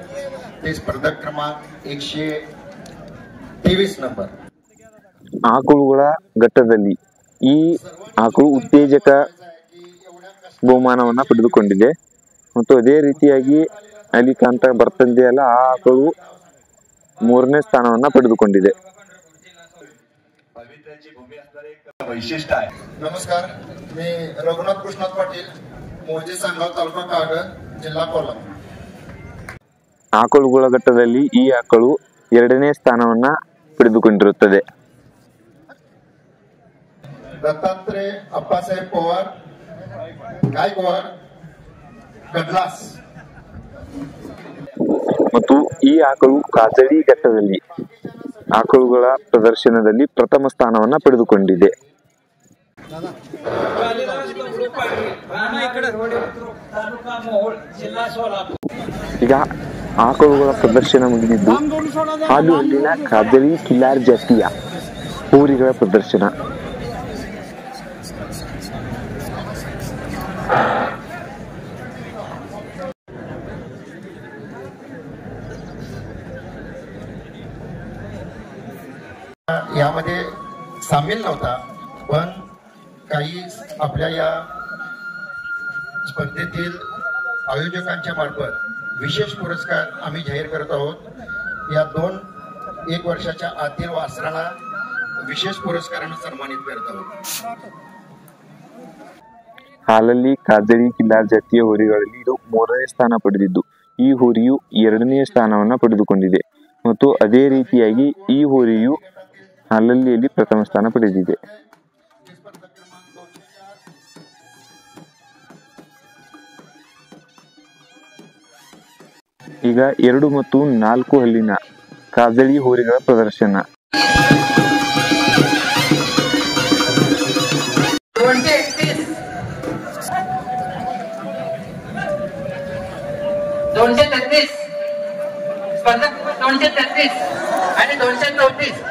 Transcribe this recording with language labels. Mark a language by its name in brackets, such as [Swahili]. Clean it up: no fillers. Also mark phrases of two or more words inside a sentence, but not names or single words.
[Marathi] ते स्पर्धक क्रमांक 123 नंबर. [Kannada] ಆಕಳುಗಳ ಘಟ್ಟದಲ್ಲಿ ಈ ಆಕಳು ಉತ್ತೇಜಕ ಬಹುಮಾನವನ್ನ ಪಡೆದುಕೊಂಡಿದೆ. ಮತ್ತು ಅದೇ ರೀತಿಯಾಗಿ ಅಲ್ಲಿ ಕಾಣ್ತಾ ಬರ್ತದೆಯಲ್ಲ, ಆ ಆಕಳು 3ನೇ ಸ್ಥಾನವನ್ನ ಪಡೆದುಕೊಂಡಿದೆ. [Marathi] वैशिष्ट्य आहे. नमस्कार, मी रघुनाथ कृष्णात पाटील, मोर्जे सांगगाव तालुका कागद, जिल्हा कोल्हापूर. [Kannada] ಆಕಳುಗಳ ಘಟ್ಟದಲ್ಲಿ ಈ ಆಕಳು 2ನೇ ಸ್ಥಾನವನ್ನ ಪಡೆದುಕೊಂಡಿರುತ್ತದೆ. [Marathi] दत्तात्रय अप्पासाहेब पवार गायकवाड गडलास. [Kannada] ಮತ್ತು ಈ ಆಕಳು ಕಾಜಳಿ ಘಟ್ಟದಲ್ಲಿ ಆಕಳುಗಳ ಪ್ರದರ್ಶನದಲ್ಲಿ ಪ್ರಥಮ ಸ್ಥಾನವನ್ನ ಪಡೆದುಕೊಂಡಿದೆ. ಈಗ ಆಕಳುಗಳ ಪ್ರದರ್ಶನ ಮುಗಿದಿದ್ದು ಹಾಲು ಹಲ್ಲಿನ ಕಾಜಳಿ ಕಿಲಾರ್ ಜಾತಿಯ ಹೋರಿಗಳ ಪ್ರದರ್ಶನ. [Marathi] यामध्ये सामील नव्हता, पण काही आपल्या या स्पर्धेतील आयोजकांच्या मार्फत विशेष पुरस्कार आम्ही जाहीर करत आहोत. या 1 वर्षाच्या आतील वासराला विशेष पुरस्काराने सन्मानित करत आहोत. [Kannada] ಹಾಲಲ್ಲಿ ಕಾಜಳಿ ಕಿಲಾರ್ ಜಾತಿಯ ಹೋರಿಗಳಲ್ಲಿ ಇದು 3ನೇ ಸ್ಥಾನ ಪಡೆದಿದ್ದು, ಈ ಹೋರಿಯು 2ನೇ ಸ್ಥಾನವನ್ನ ಪಡೆದುಕೊಂಡಿದೆ. ಮತ್ತು ಅದೇ ರೀತಿಯಾಗಿ ಈ ಹೋರಿಯು ಹಾಲಲ್ಲಿಯಲ್ಲಿ ಪ್ರಥಮ ಸ್ಥಾನ ಪಡೆದಿದೆ. ಈಗ 2 ಮತ್ತು 4 ಹಲ್ಲಿನ ಕಾಜಳಿ ಹೋರಿಗಳ ಪ್ರದರ್ಶನ. [Marathi] स्पर्धक 233 आणि 234.